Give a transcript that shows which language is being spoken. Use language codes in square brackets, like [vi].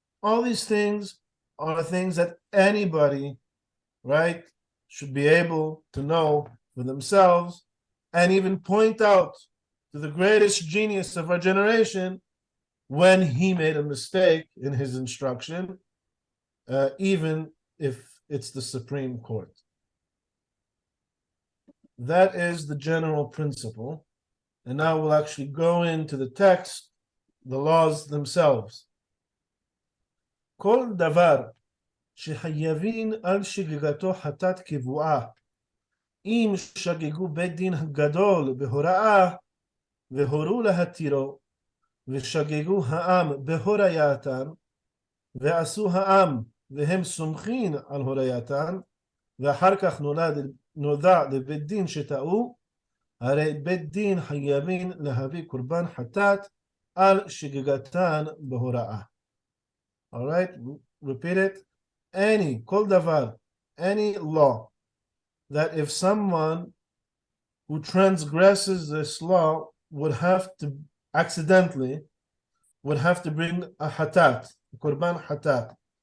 [en] All these things are things that anybody, right, should be able to know for themselves and even point out to the greatest genius of our generation when he made a mistake in his instruction, even if it's the Supreme Court. That is the general principle. And now we'll actually go into the text, the laws themselves. [he] כל דבר שחייבים על שגגתו חטאת קבועה, אם שגגו בית דין הגדול בהוראה, והורו להתירו, ושגגו העם בהורייתן, ועשו העם והם סומכים על הורייתן, ואחר כך נודע לבית דין שטעו, הרי בית דין חייבים להביא קורבן חטאת על שגגתן בהוראה. [en] All right, repeat it. Any, [he] כל דבר, [en] any law, that if someone who transgresses this law would have to, accidentally, would have to bring a hatat, a korban hatat.